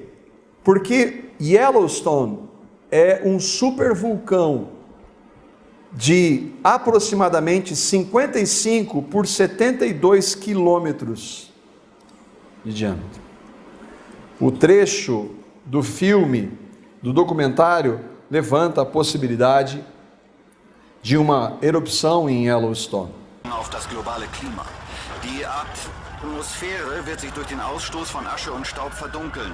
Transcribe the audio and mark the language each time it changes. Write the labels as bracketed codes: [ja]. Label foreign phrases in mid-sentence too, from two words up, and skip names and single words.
[pt] Porque Yellowstone é um supervulcão de aproximadamente 55 por 72 quilômetros de diâmetro. O trecho do filme, do documentário, levanta a possibilidade de uma erupção em Yellowstone. [de] Auf das globale Klima. Die Atmosphäre wird sich durch den Ausstoß von Asche und Staub verdunkeln.